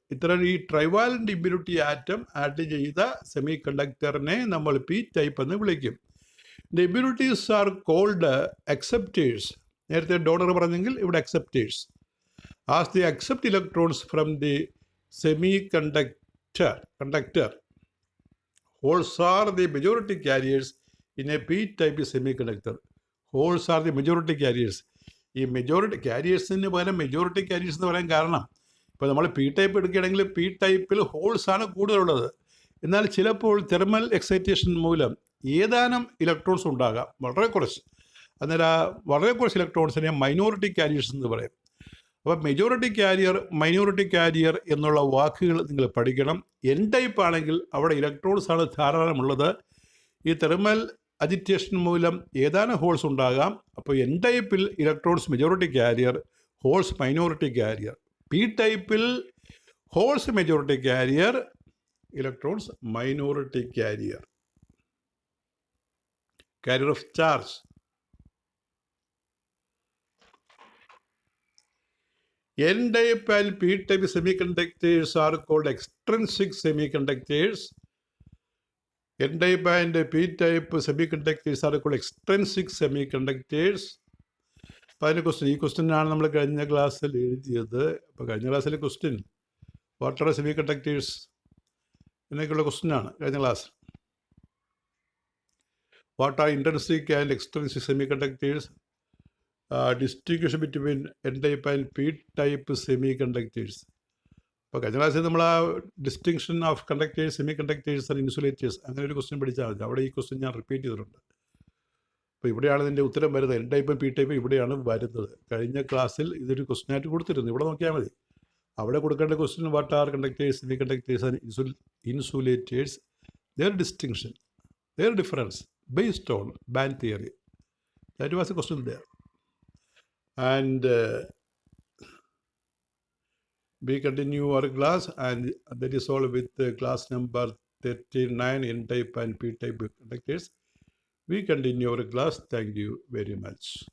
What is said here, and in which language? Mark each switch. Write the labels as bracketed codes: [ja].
[ml] ഇത്തരം ഈ trivalent impurity atom add ചെയ്ത സെമി കണ്ടക്ടറിനെ നമ്മൾ പി ടൈപ്പ് എന്ന് വിളിക്കും. [en] The impurities are called acceptors. [ml] നേരത്തെ ഡോണർ പറഞ്ഞെങ്കിൽ ഇവിടെ acceptors. [en] As they accept electrons from the semiconductor, holes are the majority carriers in a P-type semiconductor. Holes are the majority carriers. [ml] ഈ majority ക്യാരിയേഴ്സിന് പകരം majority carriers എന്ന് പറയാൻ കാരണം ഇപ്പോൾ നമ്മൾ പി ടൈപ്പ് എടുക്കുകയാണെങ്കിൽ പി ടൈപ്പിൽ ഹോൾസാണ് കൂടുതലുള്ളത്. എന്നാൽ ചിലപ്പോൾ തെർമൽ എക്സൈറ്റേഷൻ മൂലം ഏതാനും ഇലക്ട്രോൺസ് ഉണ്ടാകാം, വളരെ കുറച്ച്. അന്നേരം വളരെ കുറച്ച് ഇലക്ട്രോൺസിനെ മൈനോറിറ്റി കാരിയേഴ്സ് എന്ന് പറയും. അപ്പോൾ മൈനോറിറ്റി കാരിയർ എന്നുള്ള വാക്കുകൾ നിങ്ങൾ പഠിക്കണം. എൻ ടൈപ്പ് ആണെങ്കിൽ അവിടെ ഇലക്ട്രോൺസാണ് ധാരാളമുള്ളത്. ഈ തെർമൽ അജിറ്റേഷൻ മൂലം ഏതാനും ഹോൾസ് ഉണ്ടാകാം. അപ്പോൾ എൻ ടൈപ്പിൽ electrons majority carrier, holes minority carrier. P ടൈപ്പിൽ holes majority carrier, electrons minority carrier of charge. [en] N type and P type semiconductors are called extrinsic semiconductors. N type and P type semiconductors are called extrinsic semiconductors. [ml] അപ്പോൾ അതിൻ്റെ ഈ ക്വസ്റ്റ്യനാണ് നമ്മൾ കഴിഞ്ഞ ക്ലാസ്സിൽ എഴുതിയത്. അപ്പോൾ കഴിഞ്ഞ ക്ലാസ്സിലെ ക്വസ്റ്റ്യൻ [en] what are semiconductors [ml] എന്നൊക്കെയുള്ള ക്വസ്റ്റ്യനാണ് കഴിഞ്ഞ class. [en] What are intrinsic and extrinsic semiconductors, distinction between N type and P type semi conductors. [ml] അപ്പോൾ കഴിഞ്ഞ ക്ലാസ്സിൽ നമ്മൾ ആ [en] distinction of conductors, semi conductors and insulators [ml] അങ്ങനെ ഒരു ക്വസ്റ്റ്യൻ പഠിച്ചാൽ മതി. അവിടെ ഈ ക്വസ്റ്റ്യൻ ഞാൻ റിപ്പീറ്റ് ചെയ്തിട്ടുണ്ട്. അപ്പോൾ ഇവിടെയാണ് ഇതിൻ്റെ ഉത്തരം വരുന്നത്. എൻ ടൈപ്പും പി ടൈപ്പും ഇവിടെയാണ് വരുന്നത്. കഴിഞ്ഞ ക്ലാസ്സിൽ ഇതൊരു ക്വസ്റ്റ്യനായിട്ട് കൊടുത്തിരുന്നു. ഇവിടെ നോക്കിയാൽ മതി. അവിടെ കൊടുക്കേണ്ട [en] Question what are conductors, semi conductors and insulators, their distinction, their difference based on band theory. That was a question there. And we continue our class, and that is all with class number 39, N type and P type conductors. We continue our class. Thank you very much.